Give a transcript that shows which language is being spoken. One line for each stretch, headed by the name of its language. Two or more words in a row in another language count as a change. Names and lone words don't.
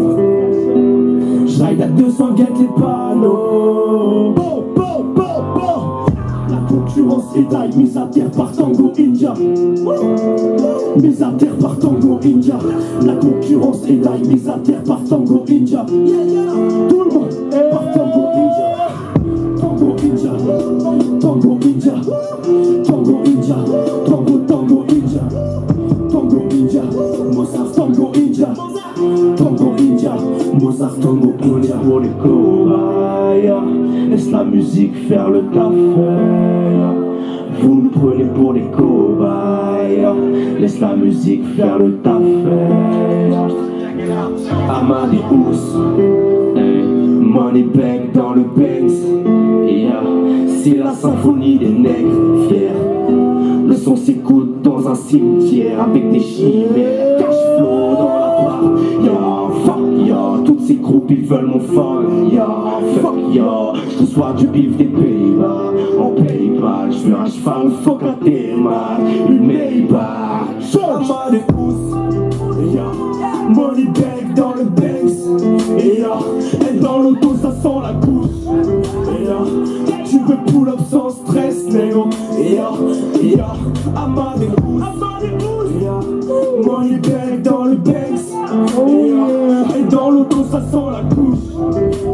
French: J'ride à 200 guettes les panneaux. La concurrence est taille, mise à terre par Tango India. Mise à terre par Tango India. La concurrence est taille, mise à terre par Tango India. Tout le monde est par Tango India. Tango India. Tango India. Tango India. Tango India. Tango India. Mozart Tango India. Tango India. Mozart Tango India. Pour les cobayes, laisse la musique faire le taf. Vous nous prenez pour les cobayes. Laisse la musique faire le taf. Amadeus,
English: money bag
French: dans le Benz. C'est la symphonie des nègres fiers. Le son s'écoute dans un cimetière avec des chimères.
English: Cash flow
French: dans la part.
English: Yo, fuck yo,
French: toutes ces groupes ils veulent mon fun.
English: Yo, fuck yo,
French: je reçois du bif des Pays-Bas. En Pays-Bas, je veux un cheval, fuck un téma. Une Maybach, Amadeus.
English: Yo, money bag
French: dans le Benz. Et yo, et dans l'auto ça sent la couche. Et yo, tu peux
English: pull up
French: sans stress, négo. Et yo, Amadeus.
English: Money bag
French: dans le Benz. Et dans l'auto ça sent la couche.